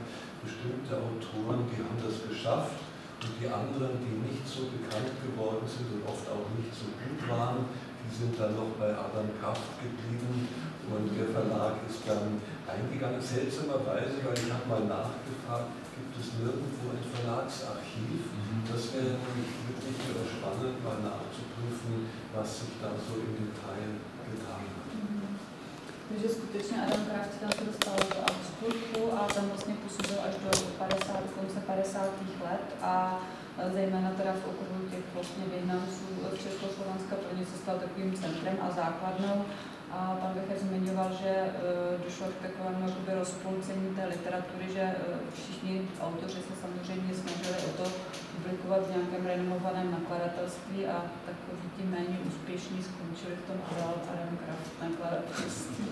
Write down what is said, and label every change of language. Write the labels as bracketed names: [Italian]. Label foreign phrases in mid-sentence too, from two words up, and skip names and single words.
[German] Bestimmte Autoren, die haben das geschafft und die anderen, die nicht so bekannt geworden sind und oft auch nicht so gut waren, die sind dann noch bei Adam Kraft geblieben und der Verlag ist dann eingegangen. Seltsamerweise, weil ich habe mal nachgefragt, gibt es nirgendwo ein Verlagsarchiv. Das wäre nämlich wirklich spannend, mal nachzuprüfen, was sich da so im Detail getan hat. [Czech] Takže skutečně Adam Kraft tam se dostal do Augsburgu a tam vlastně působil až do konce 50. let a zejména teda v okruhu těch vlastně vyhnanců z Československa pro ně se stal takovým centrem a základnou. A pan Becher zmiňoval, že došlo k takovému rozpolcení té literatury, že všichni autoři se samozřejmě snažili o to publikovat v nějakém renomovaném nakladatelství a takový ti méně úspěšní skončili v tom Adam Kraft nakladatelství.